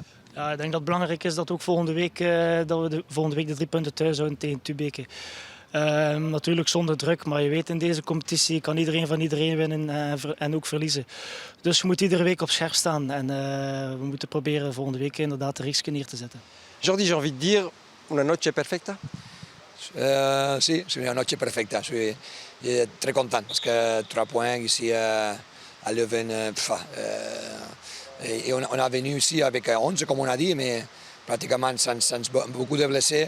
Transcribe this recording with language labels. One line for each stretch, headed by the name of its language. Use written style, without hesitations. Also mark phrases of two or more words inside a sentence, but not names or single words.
Dutch: Ja, ik denk dat het belangrijk is dat ook volgende week de 3 punten thuis houden tegen Tubeke. Natuurlijk zonder druk, maar je weet in deze competitie kan iedereen van iedereen winnen en ook verliezen. Dus we moeten iedere week op scherp staan en we moeten proberen volgende week inderdaad de reeks neer te zetten.
French: Jordi, j'ai envie de dire,
Spanish: una noche perfecta?
French: Sí, c'est une
Spanish: noche perfecta.
French: Je suis très content parce que 3 points ici à Leuven. Et on a venu ici avec 11, comme on a dit, mais pratiquement sans beaucoup de blessés.